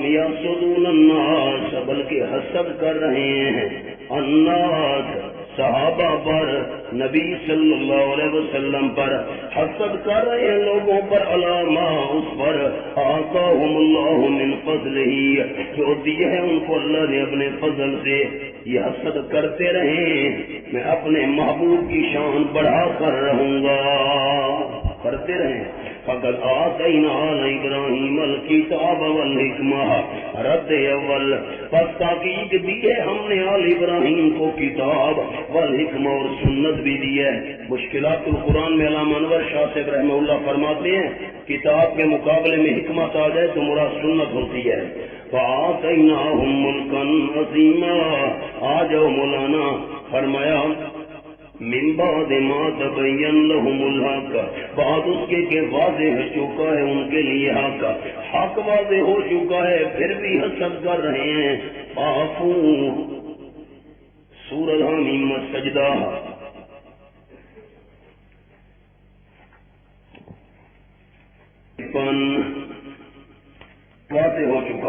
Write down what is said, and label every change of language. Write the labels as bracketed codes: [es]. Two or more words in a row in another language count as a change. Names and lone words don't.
[ar] یحسدون الناس، [ur] بلکہ حسد کر رہے ہیں الناس، صحابہ پر، نبی [ar] صلی اللہ علیہ وسلم [ur] پر، حسد کر رہے ہیں لوگوں پر، علامہ اس پر، [ar] آتاہم اللہ من فضلہ، [ur] جو دیے ہیں ان کو اللہ نے اپنے فضل سے، یہ حسد کرتے رہیں، میں اپنے محبوب کی شان بڑھا کر رہوں گا۔ کرتے رہیں. [ar] فقد آتینا آل ابراہیم الکتاب والحکمہ. [ur] رد اول پس تاکید دی ہے ہم نے آل ابراہیم کو [ar] کتاب والحکمہ [ur] اور سنت بھی دی ہے. مشکلات القرآن میں علامہ انور شاہ صاحب [ar] رحمہ اللہ [ur] فرماتے ہیں کتاب کے مقابلے میں حکمت آ جائے تو مراد سنت ہوتی ہے. [ar] فآتیناہم ملکا عظیما. [ur] آ جاؤ مولانا. [ar] فرمایا من بعد ما تبین لهم الحق. [ur] بعد اس کے کہ واضح ہو چکا ہے ان کے لیے حق. حق واضح ہو چکا ہے پھر بھی حسد کر رہے ہیں. فاعفو. سورۃ حمیم سجدہ. واضح ہو چکا.